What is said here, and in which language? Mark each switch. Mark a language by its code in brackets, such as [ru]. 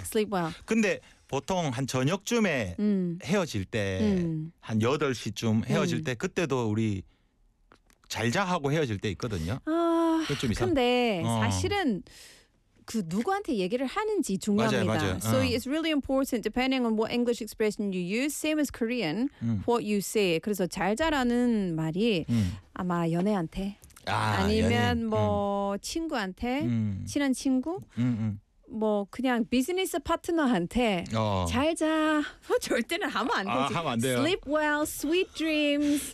[en] Sleep well. [ko] 근데 보통 한 저녁쯤에 헤어질 때 한 8시쯤 헤어질 때 그때도 우리 잘자 하고 헤어질 때 있거든요. 근데 사실은 그 누구한테 얘기를 하는지 중요합니다. 맞아요, 맞아요. [en] So it's really important depending on what English expression you use, same as Korean, what you say. [ko] 그래서 잘자라는 말이 아마 연애한테 아니면 연애. 뭐 친구한테 친한 친구 뭐 그냥 비즈니스 파트너한테 잘 자. 절대는 하면 안 되지. 하면 안 돼요. [en] Sleep well, sweet dreams.